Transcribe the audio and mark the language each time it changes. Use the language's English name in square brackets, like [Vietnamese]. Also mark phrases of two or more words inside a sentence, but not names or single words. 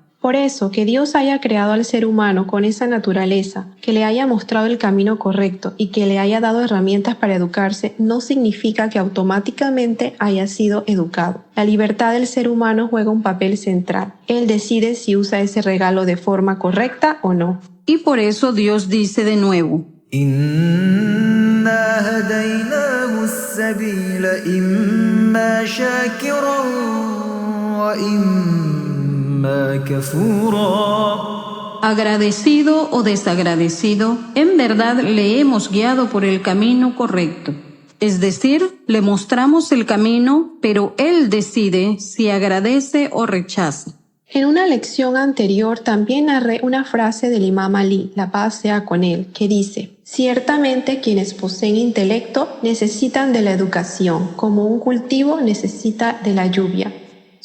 [Spanish] Por eso, que Dios haya creado al ser humano con esa naturaleza, que le haya mostrado el camino correcto y que le haya dado herramientas para educarse, no significa que automáticamente haya sido educado. La libertad del ser humano juega un papel central. Él decide si usa ese regalo de forma correcta o no. Y por eso Dios dice de nuevo: [Arabic] إنا هديناه السبيل إما شاكرا وإما كفورا. [Spanish] agradecido o desagradecido, en verdad le hemos guiado por el camino correcto. Es decir, le mostramos el camino, pero Él decide si agradece o rechaza. En una lección anterior también narré una frase del Imam Ali, la paz sea con él, que dice: ciertamente quienes poseen intelecto necesitan de la educación, como un cultivo necesita de la lluvia.